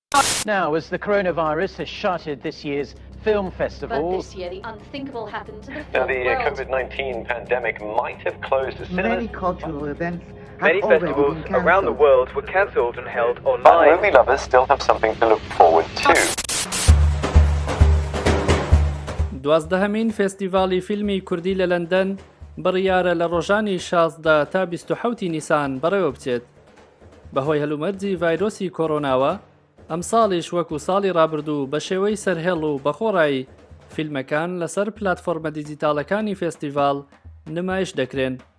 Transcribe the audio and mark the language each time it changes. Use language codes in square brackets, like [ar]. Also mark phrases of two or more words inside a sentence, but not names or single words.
[en] Now, as the coronavirus has shuttered this year's film festivals... But this year, the unthinkable happened to the film Now, the world. COVID-19 pandemic might have closed the cinema. Many cultural events have Many already festivals been cancelled. around the world were cancelled and held But online. movie lovers still have something to look forward to. [ckb] دوازدەهەمین فێستیڤاڵی فیلمی کوردی لە لەندەن بڕیارە لە ڕۆژانی 16 تا 27 نیسان بەڕێوە بچێت. بەهۆی هەلومەرجی ڤایرۆسی کۆڕۆناوە ئەم ساڵیش وەکو ساڵی ڕابردوو بە شێوەی سەرهێڵ و بەخۆڕایی فیلمەکان لەسەر پلاتفۆرمە دیجیتالەکانی فێستیڤاڵ نمایش دەکرێن.